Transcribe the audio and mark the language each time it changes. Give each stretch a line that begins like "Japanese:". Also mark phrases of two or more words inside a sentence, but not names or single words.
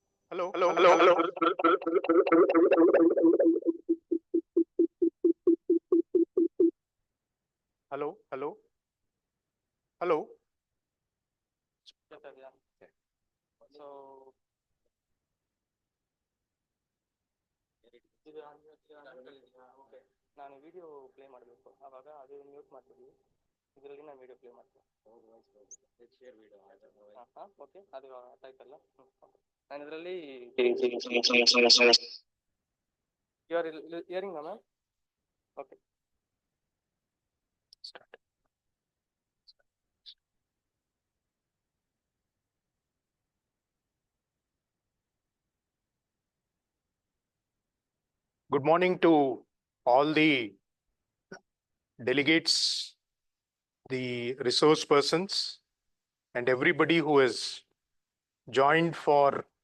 English: Hello, Hello, hello, hello, hello, hello. hello, hello, hello. Yeah. So okay
Kannada: ನಾನು
English: video play
Kannada: ಮಾಡಬೇಕು ಆವಾಗ ಅದು ಮ್ಯೂಟ್ ಮಾಡ್ತೀವಿ ಇದರಲ್ಲಿ ನಾನು
English: video play
Kannada: ಮಾಡ್ತೀನಿ ಹಾಂ ಓಕೆ ಅದು ಟೈಪ್ ಅಲ್ಲ ನಾನು ಇದರಲ್ಲಿ
English: you are hearing ma'am okay Start. Good morning to all the delegates, the resource persons, and everybody who has joined for